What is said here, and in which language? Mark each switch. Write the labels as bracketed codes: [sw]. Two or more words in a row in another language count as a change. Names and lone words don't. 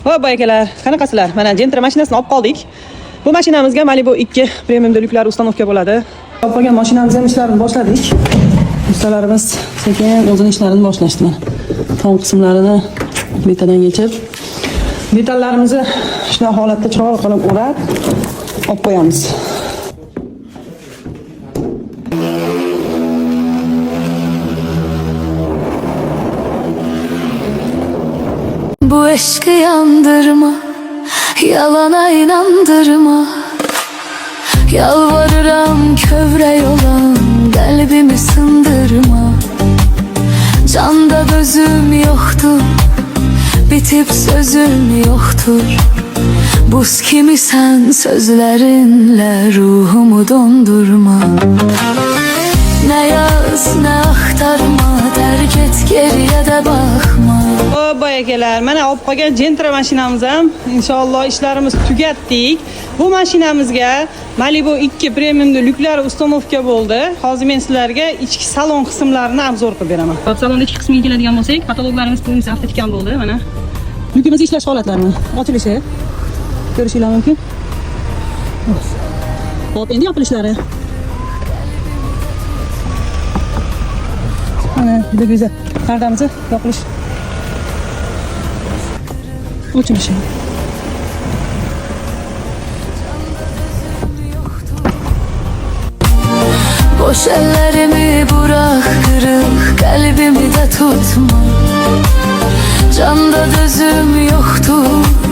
[uz] Ho'p akalar, qanaqasizlar? Mana Gentra mashinasini olib qoldik. Bu mashinamizga Malibu 2 premium deluxlar ustanovka bo'ladi. Olib qolgan mashinamiz ham ishlarini boshladik. Ustalarimiz sekin o'zini ishlarini boshlashdi. Tom qismlarini betadan yechib, metallarimizni shunday holatda chiroyli qilib o'rab olib qo'yamiz. [az] Bu aşkı yandırma, yalana inandırma. Yalvarıram kövrey olan kalbimi sındırma. Canda gözüm yoktur, bitip sözüm yoktur. Buz kimi sen sözlerinle ruhumu dondurma. Ne yaz ne aktarma, terk et geriye de bakma. [uz] Ho'p akalar, mana olib qolgan Gentra mashinamiz ham inshaalloh ishlarimiz tugatdik. Bu mashinamizga Malibu 2 premium deluxlar ustanovka bo'ldi. Hozir men sizlarga ichki salon qismlarini obzor qilib beraman. Hop, salonning ichki qismiga keladigan bo'lsak, kataloglarimiz bunisi avtotikan bo'ldi, mana. Lyukimiz ishlash holatlarini, ochilishi ko'rishingiz mumkin. Hop, endi yopilishlari. Mana juda go'zal. Pardamiz yopilish. Ochilishi. [az] Boş ellerimi bırak, kırık kalbimi de tutma. Canda gözüm yoktur,